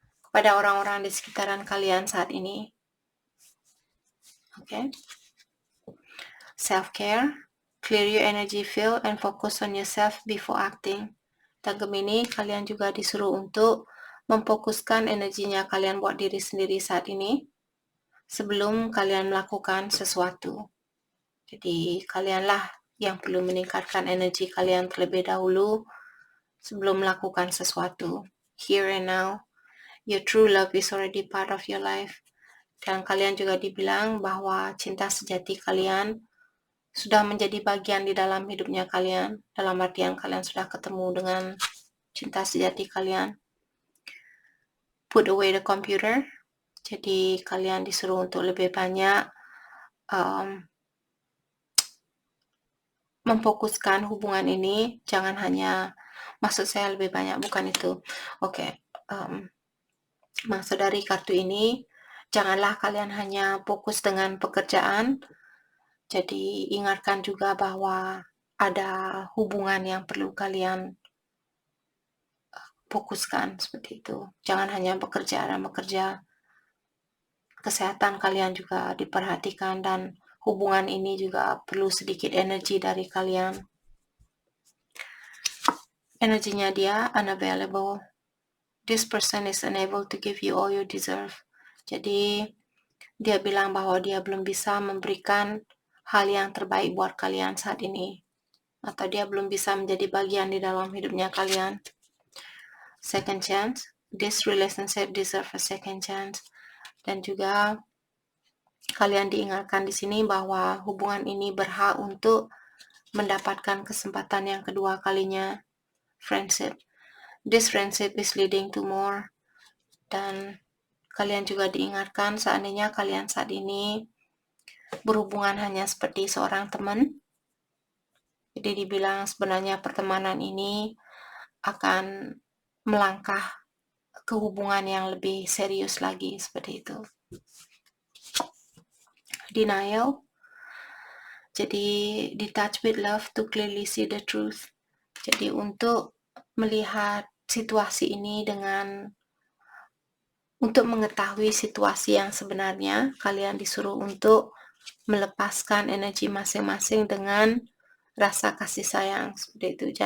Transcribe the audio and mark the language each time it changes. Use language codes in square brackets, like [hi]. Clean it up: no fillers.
[id] pada orang-orang di sekitaran kalian saat ini. Okay. [en] Self-care, clear your energy field and focus on yourself before acting. [id] Dan Gemini, kalian juga disuruh untuk memfokuskan energinya kalian buat diri sendiri saat ini sebelum kalian melakukan sesuatu. Jadi kalianlah yang perlu meningkatkan energi kalian terlebih dahulu sebelum melakukan sesuatu. [en] Here and now, your true love is already part of your life. [id] Dan kalian juga dibilang bahwa cinta sejati kalian sudah menjadi bagian di dalam hidupnya kalian, dalam artian kalian sudah ketemu dengan cinta sejati kalian. [en] Put away the computer. [id] Jadi kalian disuruh untuk lebih banyak memfokuskan hubungan ini. Jangan hanya, maksud saya lebih banyak, bukan itu. Oke. Maksud dari kartu ini, janganlah kalian hanya fokus dengan pekerjaan. Jadi ingatkan juga bahwa ada hubungan yang perlu kalian fokuskan, seperti itu. Jangan hanya bekerja dan bekerja. Kesehatan kalian juga diperhatikan dan hubungan ini juga perlu sedikit energi dari kalian. Energinya dia unavailable. [en] This person is unable to give you all you deserve. [id] Jadi dia bilang bahwa dia belum bisa memberikan hal yang terbaik buat kalian saat ini, atau dia belum bisa menjadi bagian di dalam hidupnya kalian. [en] Second chance, this relationship deserve a second chance. [id] Dan juga kalian diingatkan di sini bahwa hubungan ini berhak untuk mendapatkan kesempatan yang kedua kalinya. [en] Friendship, this friendship is leading to more. [id] Dan kalian juga diingatkan seandainya kalian saat ini berhubungan hanya seperti seorang teman. Jadi dibilang sebenarnya pertemanan ini akan melangkah ke hubungan yang lebih serius lagi, seperti itu. [en] Denial. Jadi detach with love to clearly see the truth. [id] Jadi untuk melihat situasi ini untuk mengetahui situasi yang sebenarnya, kalian disuruh untuk melepaskan energi masing-masing dengan rasa kasih sayang, seperti itu.